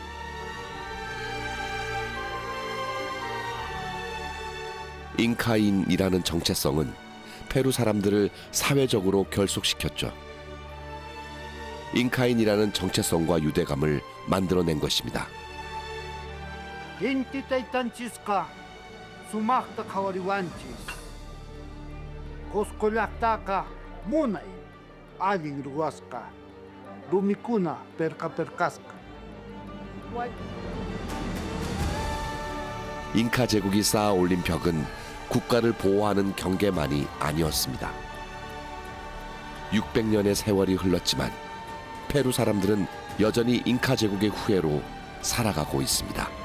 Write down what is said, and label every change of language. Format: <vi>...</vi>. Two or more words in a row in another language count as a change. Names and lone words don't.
<ko>잉카인이라는 정체성은 페루 사람들을 사회적으로 결속시켰죠. 잉카인이라는 정체성과 유대감을 만들어낸 것입니다.</ko> <qu>Intitaitanchiska sumaqta qhawariwanchis qusqullaqtaqa munay allin ruwasqa rumikuna perqaperqasqa.</qu> <ko>잉카 제국이 쌓아 올린 벽은 국가를 보호하는 경계만이 아니었습니다. 600년의 세월이 흘렀지만 페루 사람들은 여전히 잉카 제국의 후예로 살아가고 있습니다.</ko>